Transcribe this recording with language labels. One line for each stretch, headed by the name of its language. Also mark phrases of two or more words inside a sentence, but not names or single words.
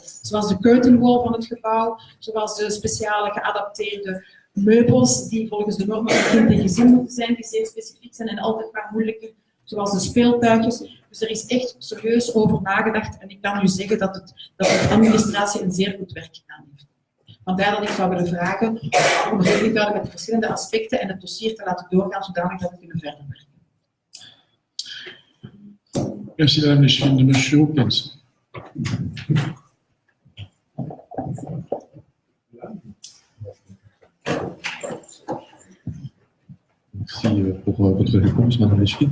Dutch: Zoals de
English: curtain wall
Dutch: van het gebouw, zoals de speciale geadapteerde meubels die volgens de normen van kind en gezin moeten zijn, die zeer specifiek zijn en altijd maar moeilijker. Zoals de speeltuigjes. Dus er is echt serieus over nagedacht en ik kan u zeggen dat de administratie een zeer goed werk gedaan heeft. Vandaar dat ik zou willen vragen om rekening te houden met de verschillende aspecten en het dossier te laten doorgaan zodanig dat we kunnen verder werken.
French: Merci, Madame Léchine. Monsieur Hawkins. Merci pour votre réponse, Madame Léchine.